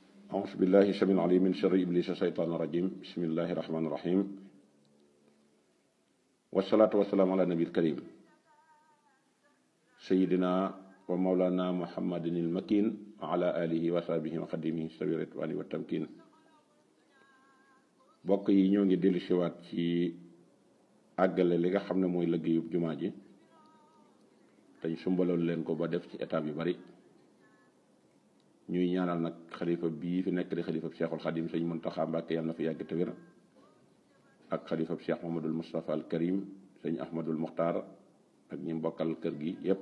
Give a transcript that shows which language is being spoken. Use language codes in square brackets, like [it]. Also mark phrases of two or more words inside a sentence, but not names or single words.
[ar] أعوذ بالله السميع العليم من شر إبليس الشيطان الرجيم بسم الله الرحمن الرحيم والصلاة والسلام على النبي الكريم سيدنا ومولانا محمد المكين وعلى آله وصحبه وخدمه سبيل الرضوان والتمكين [wo] bokk yi ñoo ngi dellu siwaat ci àggale li nga xam ne mooy liggéeyub jumaa ji dañ sumbaloon leen ko ba def ci étape yu bari ñuy ñaanal nag xalifa bii fi nekk di xalifa Cheikhul Xadim sëñ Muntaxa Mbàkke yàlla na fi yàgg te wér ak xalifa Cheikh Mamadul Moustapha al Karim sëñ Ahmadul Muxtaar ak ñi mbokkal kër gi yépp